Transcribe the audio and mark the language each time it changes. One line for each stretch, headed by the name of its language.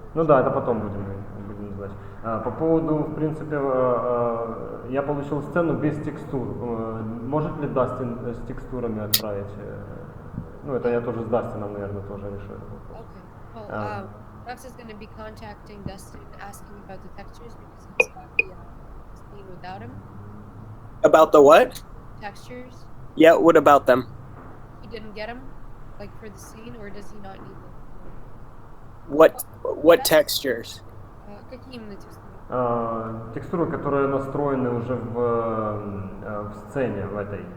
Russian: Да, это потом будем знать. По поводу, в принципе, я получил сцену без текстур. Может ли Дастин с текстурами отправить? Это я тоже с Дастином, наверное, тоже решу этот вопрос.
English: Okay. Well, Max is going to be contacting Dustin, asking about the textures because he's got the scene without him. About the what? Textures. Yeah, what about them? He didn't get them, like for the scene, or does he not need them? What textures?
Russian: Какие именно текстуры? Текстуры, которые настроены уже в сцене в этой.